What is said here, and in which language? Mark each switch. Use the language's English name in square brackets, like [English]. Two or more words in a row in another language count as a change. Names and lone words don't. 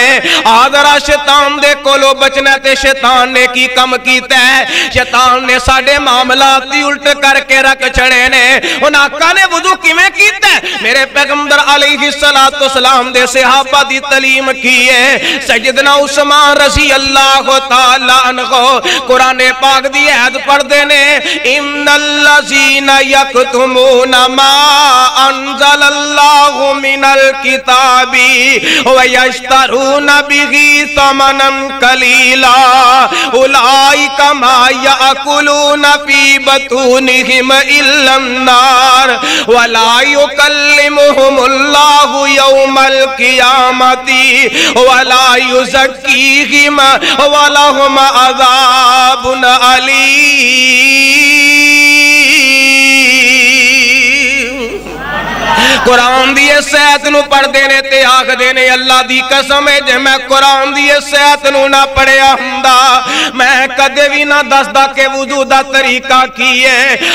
[Punjabi] آدرا شیطان دے کولوں بچنا تے شیطان نے کی کم کیتا ہے. شیطان نے ساڈے معاملات دی الٹ کرکے رکھ چھڈے نے. اُن آقا نے وضو کیویں کیتا میرے پیغمبر [Arabic] عليه الصلاة والسلام [Punjabi] دے صحابہ دی تعلیم کی ہے. سیدنا عثمان [Arabic] رضي الله تعالى عنه [Punjabi] قرآن پاک دی آیت پڑھدے نے [Arabic] إن الذين يكتمون ما أنزل الله من الكتاب ويشترون به ثمنا قليلا أولئك ما يأكلون في بطونهم إلا النار ولا يكلمهم الله يوم القيامة ولا يزكيهم ولهم عذاب أليم. [Punjabi] قرآن دی سیت نوں پڑھدے نے تے آکھدے نے اللہ دی قسم ہے جے میں قرآن دی سیت نوں نہ پڑھیا ہندا میں کدے بھی نہ دسدا کہ وضو دا طریقہ کی ہے.